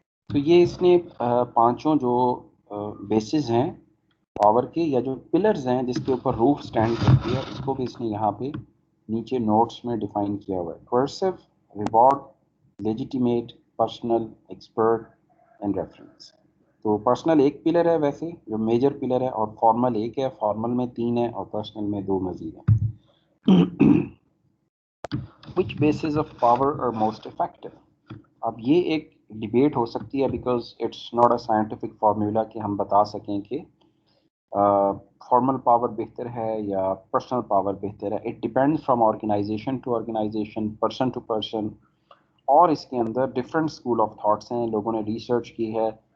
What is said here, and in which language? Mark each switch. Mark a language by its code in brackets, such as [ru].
[ur] تو یہ اس نے پانچوں جو بیسز ہیں پاور کے، یا جو پلرز ہیں جس کے اوپر روف سٹینڈ کرتی ہے، اس کو بھی اس نے یہاں پہ نیچے نوٹس میں ڈیفائن کیا ہوا ہے. کوئرسو، reward, legitimate, personal, expert and reference. تو پرسنل ایک پلر ہے ویسے جو میجر پلر ہے، اور فارمل ایک ہے. فارمل میں 3 ہے اور پرسنل میں 2 مزید ہیں. [en] which bases of power are most effective. [ur] اب یہ ایک ڈیبیٹ ہو سکتی ہے [en] because it's not a scientific formula [ur] کہ ہم بتا سکیں کہ فارمل پاور بہتر ہے یا پرسنل پاور بہتر ہے. [en] It depend from organization to organization, person to person. [ur] اور اس کے اندر ڈفرینٹ اسکول آف تھاٹس ہیں، لوگوں نے ریسرچ کی ہے.